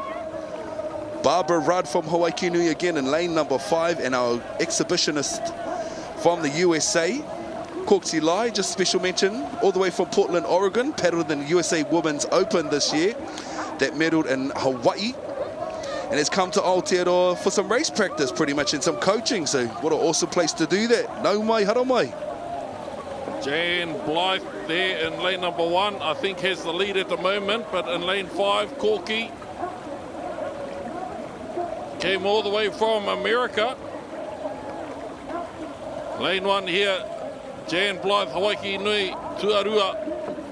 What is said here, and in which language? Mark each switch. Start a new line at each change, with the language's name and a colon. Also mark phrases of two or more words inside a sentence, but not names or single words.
English: Barbara Rudd from Hawaii Nui again in lane number 5, and our exhibitionist from the USA, Corksy Lai, just special mention, all the way from Portland, Oregon, paddled in the USA Women's Open this year, that medaled in Hawaii, and has come to Aotearoa for some race practice pretty much and some coaching, so what an awesome place to do that.
Māori: Nau mai, hara mai.
English: Jan Blythe there in lane number 1, I think has the lead at the moment, but in lane 5, Corky came all the way from America. Lane 1 here, Jan Blythe, Hawaii Nui, Tuarua.